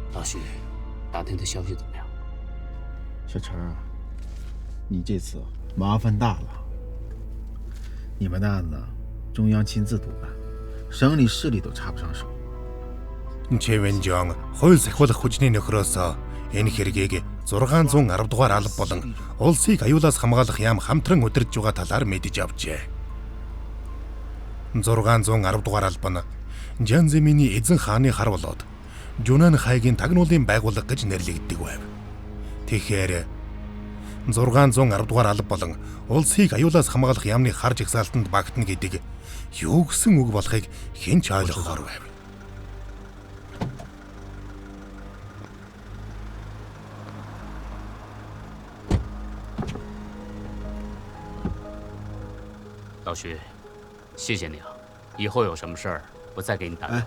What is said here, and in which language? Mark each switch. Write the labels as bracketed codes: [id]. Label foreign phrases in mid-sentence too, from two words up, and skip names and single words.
[zh] 旭，打听的消息怎么样？小陈儿，你这次麻烦大了。你们的案子中央亲自督办，省里市里都插不上手。 [mn] 최원정 хууль сахиулах хүчний нөхрөөс энэ хэргийг 610 дугаар алба болон улсыг аюулаас хамгаалах яам хамтран удирдж байгаа талаар мэдэж авчээ. 610 дугаар алба нь Жанзиминий эзэн хааны хар болоод Жунан хайгийн тагнуулын байгууллага гэж нэрлэгддэг байв. Тэгэхээр 610 дугаар алба болон улсыг аюулаас хамгаалах яамны хар жагсаалтанд багтана гэдэг юу гэсэн үг болохыг хэн ч ойлгохоор байв. [zh] 老徐，谢谢你啊！以后有什么事儿，我再给你打电话。